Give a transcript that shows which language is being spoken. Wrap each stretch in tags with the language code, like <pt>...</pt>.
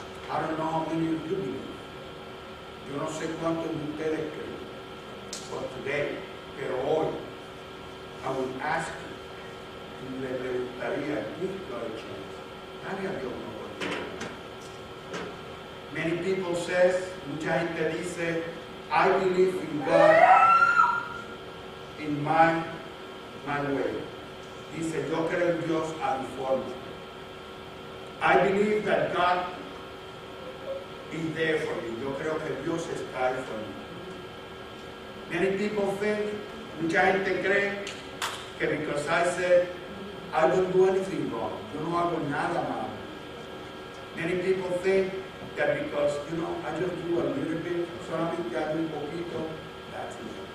<en>I don't know how many of you believe.</en> <es>Yo no sé cuántos de ustedes creen.</es> <en>But today,</en> <es>pero hoy,</es> <en>I would ask you,</en> <es>y le preguntaría,</es> <en>give God a chance.</en> <es>Dale a Dios una oportunidad.</es> <en>Many people says,</en> <es>mucha gente dice,</es> <en>I believe in God in my way.</en> <es>Dice, yo creo en Dios a mi forma.</es> <en>I believe that God is there for me.</en> <es>Yo creo que Dios está ahí</es> <en>for me. Many people think,</en> <es>mucha gente cree que</es> <en>because I said I don't do anything wrong.</en> <es>Yo no hago nada malo.</es> <en>Many people think that because, I just do a little bit,</en> <es>solamente hago un poquito,</es> <en>that's it.</en>